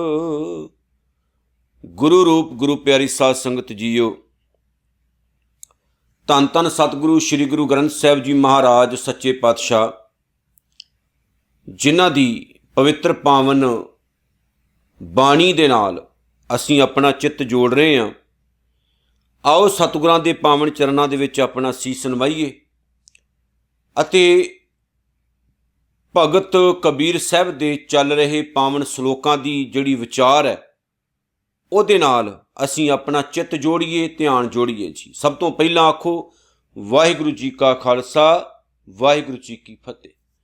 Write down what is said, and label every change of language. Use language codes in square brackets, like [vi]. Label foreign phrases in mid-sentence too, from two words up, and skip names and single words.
[pa] ਗੁਰੂ ਰੂਪ ਗੁਰੂ ਪਿਆਰੀ ਸਾਧ ਸੰਗਤ ਜੀਓ, ਧੰਨ ਧੰਨ ਸਤਿਗੁਰੂ ਸ੍ਰੀ ਗੁਰੂ ਗ੍ਰੰਥ ਸਾਹਿਬ ਜੀ ਮਹਾਰਾਜ ਸੱਚੇ ਪਾਤਸ਼ਾਹ, ਜਿਨ੍ਹਾਂ ਦੀ ਪਵਿੱਤਰ ਪਾਵਨ ਬਾਣੀ ਦੇ ਨਾਲ ਅਸੀਂ ਅਪਣਾ ਚਿੱਤ ਜੋੜ ਰਹੇ ਹੈਂ। ਆਓ ਸਤਿਗੁਰਾਂ ਦੇ ਪਾਵਨ ਚਰਨਾਂ ਦੇ ਵਿੱਚ ਅਪਣਾ ਸੀਸ ਨਿਵਾਈਏ ਅਤੇ ਭਗਤ ਕਬੀਰ ਸਾਹਿਬ ਦੇ ਚੱਲ ਰਹੇ ਪਾਵਨ ਸ਼ਲੋਕਾਂ ਦੀ ਜਿਹੜੀ ਵਿਚਾਰ ਹੈ, ਉਹਦੇ ਨਾਲ ਅਸੀਂ ਆਪਣਾ ਚਿੱਤ ਜੋੜੀਏ, ਧਿਆਨ ਜੋੜੀਏ ਜੀ। ਸਭ ਤੋਂ ਪਹਿਲਾਂ ਆਖੋ ਵਾਹਿਗੁਰੂ ਜੀ ਕਾ ਖਾਲਸਾ, ਵਾਹਿਗੁਰੂ ਜੀ ਕੀ ਫਤਿਹ।